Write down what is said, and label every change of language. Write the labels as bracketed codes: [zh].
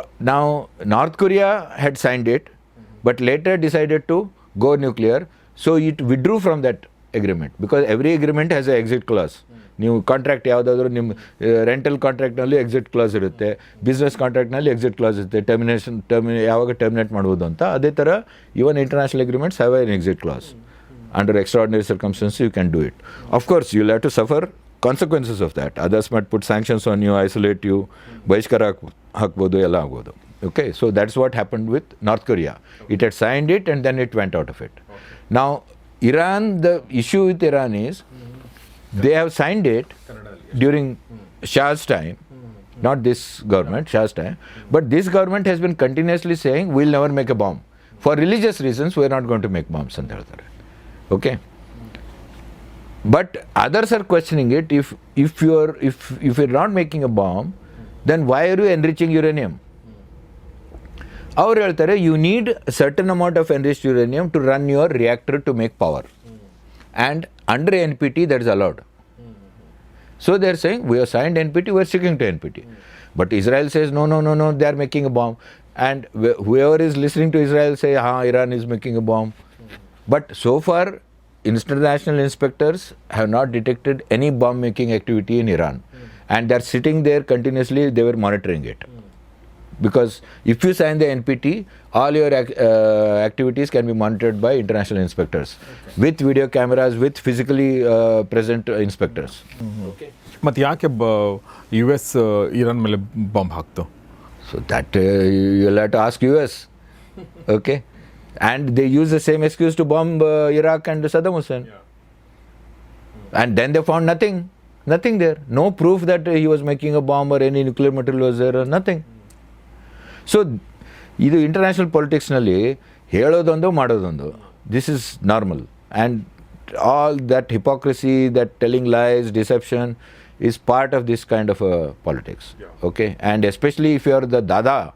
[en] Now North Korea had signed it, but later decided to go nuclear, so it withdrew from that agreement, because every agreement has an exit clause. [kn] ನೀವು contract ಯಾವುದಾದ್ರೂ ನಿಮ್ಮ rental ಕಾಂಟ್ರಾಕ್ಟ್ನಲ್ಲಿ exit class ಇರುತ್ತೆ, business ಕಾಂಟ್ರಾಕ್ಟ್ನಲ್ಲಿ exit class ಇರುತ್ತೆ, ಯಾವಾಗ terminate ಮಾಡ್ಬೋದು ಅಂತ. ಅದೇ ಥರ [en] Even international agreements have an exit clause. Under extraordinary circumstances you can do it. Of course you have to suffer consequences of that. Others might put sanctions on you, isolate you, [kn] ಬಹಿಷ್ಕಾರ ಹಾಕ್ಬೋದು, ಎಲ್ಲ ಆಗ್ಬೋದು. [en] Okay, so that's what happened with North Korea. It had signed it and then it went out of it. Now, Iran, the issue with Iran is they have signed it during Shah's time, not this government, Shah's time, but this government has been continuously saying we'll never make a bomb. For religious reasons, we're not going to make bombs. Okay? But others are questioning it. If you're not making a bomb, then why are you enriching uranium? [kn] ಅವ್ರು ಹೇಳ್ತಾರೆ [en] You need certain amount of enriched uranium to run your reactor to make power, and under NPT that is allowed. So they are saying we have signed NPT, we are sticking to NPT. But Israel says no, they are making a bomb, and whoever is listening to Israel say Iran is making a bomb. But so far international inspectors have not detected any bomb making activity in Iran, and they are sitting there continuously, they were monitoring it. Because if you sign the NPT, all your activities can be monitored by international inspectors, with video cameras, with physically present inspectors. [kn] ಮತ್ತು ಯಾಕೆ US Iran ಮೇಲೆ bomb ಹಾಕ್ತು? [en] So that you'll have to ask US. Okay, and they use the same excuse to bomb Iraq and Saddam Hussein. And then they found nothing there, no proof that he was making a bomb or any nuclear material was there or nothing. [kn] So ಇದು international ಪೊಲಿಟಿಕ್ಸ್ನಲ್ಲಿ ಹೇಳೋದೊಂದು ಮಾಡೋದೊಂದು, [en] This is normal. And all that hypocrisy, that telling lies, deception is part of this kind of politics. Okay, and especially if you are the dada,